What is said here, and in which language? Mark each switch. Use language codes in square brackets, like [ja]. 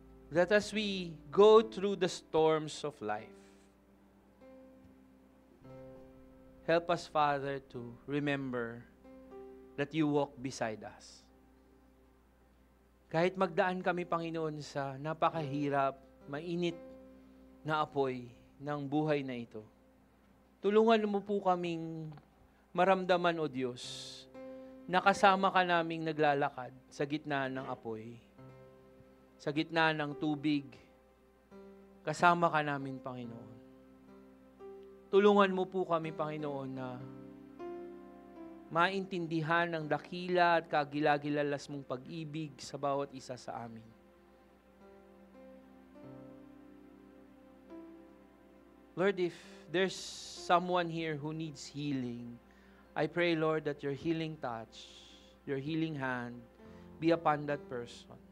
[en] That as we go through the storms of life, help us, Father, to remember that you walk beside us. [tl] Kahit magdaan kami, Panginoon, sa napakahirap, mainit na apoy ng buhay na ito, tulungan mo po kaming maramdaman, O Diyos, na kasama ka naming naglalakad sa gitna ng apoy, sa gitna ng tubig, kasama ka namin, Panginoon. Tulungan mo po kami, Panginoon, na maintindihan ang dakila at kagilagilalas mong pag-ibig sa bawat isa sa amin. [en] Lord, if there's someone here who needs healing, I pray, Lord, that your healing touch, your healing hand, be upon that person.